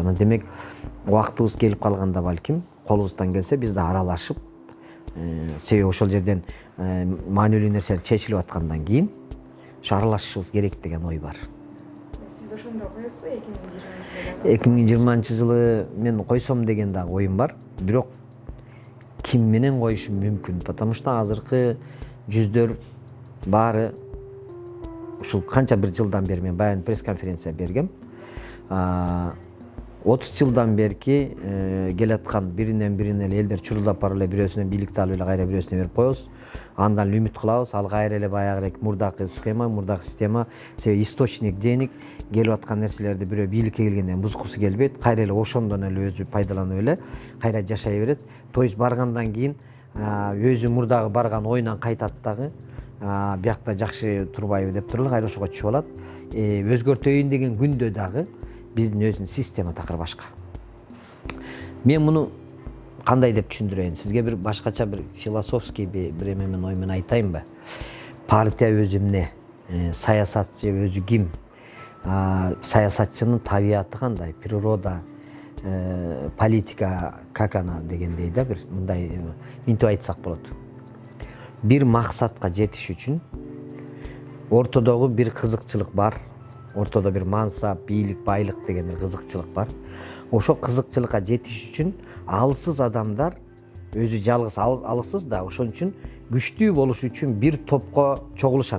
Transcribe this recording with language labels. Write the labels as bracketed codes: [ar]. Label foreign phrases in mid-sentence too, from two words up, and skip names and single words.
[ky] Анан демек убактыбыз келип калганда балким колубуздан келсе биз да аралашып, себеби ошол жерден маанилүү нерселер чечилип аткандан кийин ошо аралашышыбыз керек деген ой бар. Сиз ошондо коесузбу 2020 2020 жылы мен койсом деген дагы оюм бар. Бирок ким менен коюшум мүмкүн? [ru] Потому что [ky] азыркы жүздөр баары ушул канча бир жылдан бери мен баягы пресс-конференция бергем. 30 жылдан берки келаткан биринен бирине элдер чурулдап барып эле бирөөсүнө бийликти алып эле кайра бирөөсүнө берип коебуз. Андан эле үмүт кылабыз. Ал кайра эле баягырээк мурдакы схема, мурдакы система, себеби [ru] источник денег [ky] келип аткан нерселерди бирөө бийликке келгенден бузгусу келбейт. Кайра эле ошондон эле өзү пайдаланып эле кайра жашай берет. [ru] То есть [ky] баргандан кийин өзү мурдагы барган оюнан кайтат дагы. Биякта жакшы турбайбы деп туруп эле кайра ошого түшүп алат. Өзгөртөйүн деген күндө дагы биздин өзүнүн система такыр башка. Мен муну кандай деп түшүндүрөйүн? Сизге бир башкача бир философский бир эме менен ой менен айтайынбы? Партия өзү эмне? Саясатчы өзү ким? Саясатчынын табияты кандай? [ru] Природа, политика как она [ky] дегендей да бир мындай минтип айтсак болот. Бир максатка жетиш үчүн ортодогу бир кызыкчылык бар. Ортодо бир мансап, бийлик, байлык деген бир кызыкчылык бар. Ошо кызыкчылыкка жетиш үчүн алсыз адамдар өзү жалгыз алсыз да, ошон үчүн күчтүү болуш үчүн бир топко чогулушат.